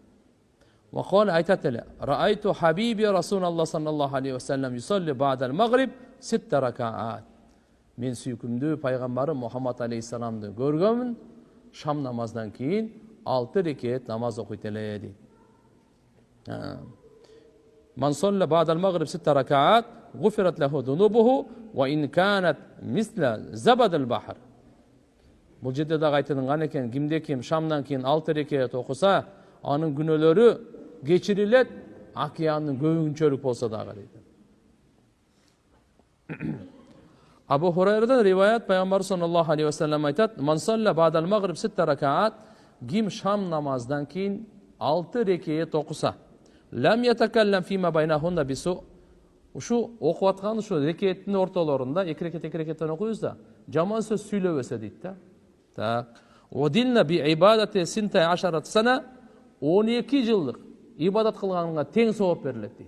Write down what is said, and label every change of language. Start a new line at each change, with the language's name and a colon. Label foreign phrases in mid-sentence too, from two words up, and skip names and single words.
Arabic: وقال
Kyrgyz: айтат эле,
Arabic: رأيت حبيبي رسول الله صلى الله عليه وسلم يصلي بعد المغرب 6 ركعات.
Kyrgyz: Мен сүйкүмдүү пайгамбарым Мухаммад алейхиссаламды көргөмүн, Шам намаздан кийин 6 рекет намаз окуйт эле дейт.
Arabic: من صلى بعد المغرب 6 ركعات غفرت له ذنوبه وإن كانت مثل زبد البحر.
Kyrgyz: Бул жерде дагы айтылган экен, кимде ким Шамдан кийин 6 рекет окуса, анын күнөөлөрү кечирилет, океандын көбүнчөлүк болсо дагы дейт. Абу Хурайрадан риваят, Пайгамбар
Arabic: صلى الله عليه وسلم
Kyrgyz: айтат,
Arabic: من صلى بعد المغرب 6 ركعات,
Kyrgyz: ким Шам намаздан кийин 6 рекет окуса,
Arabic: لم يتكلم فيما بينهن بسوء.
Kyrgyz: Ушу окуп аткан ушу рекеттин ортолорунда 2 рекеттен окуйбуз да, жаман сөз сүйлөбөсө дейт да. Так.
Arabic: عدلن بعبادة 12 سنة,
Kyrgyz: 12 жылдык ибадат кылганга тең сооп берилет дейт.